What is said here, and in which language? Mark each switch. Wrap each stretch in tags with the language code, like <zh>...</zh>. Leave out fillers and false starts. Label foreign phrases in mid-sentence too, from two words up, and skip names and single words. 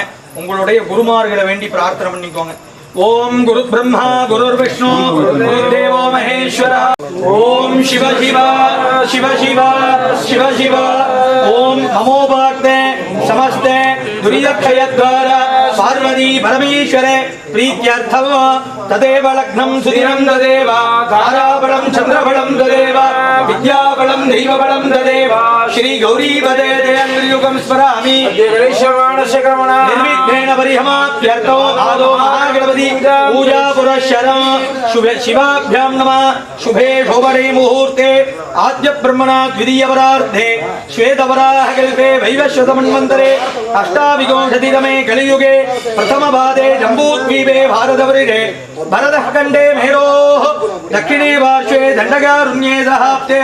<ta>உங்களுடைய குருமார்களை வேண்டி பிரார்த்தனை பண்ணிக்கோங்க.</ta> <sa>ओं गुरु ब्रह्मा गुरु विष्णु गुरु देवो महेश्वर. ओं शिव शिव शिव शिव शिव शिव. ओं नमोपाक्ते नमस्ते तुरियक्षयत्वार पार्वती परमेश्वरे प्रीत्यर्थम तदेव लग्नं सुदिनं तदेव ताराबलं चंद्रबलं तदेव विद्याबलं दैवबलं तदेव श्री गौरीपदे देयंगयुगं स्मरामि देवैश्वरमाणस्य क्रमणा निर्विघ्नेन परिहमाप्यर्थो आदो महागणपति पूजा पुरस्सरं शुभे शिवाभ्यां नमः शुभे शोभने मुहूर्ते आद्य ब्रह्मणा द्वितीय वरार्धे श्वेतवराहकल्पे वैवस्वतमन्वन्तरे अष्टाविंशतितमे कलियुगे प्रथमपादे जम्बूद्वीपे भारतवर्षे भरतखण्डे मेरोः दक्षिणे पार्श्वे दण्डकारुण्ये सहाप्ते</sa>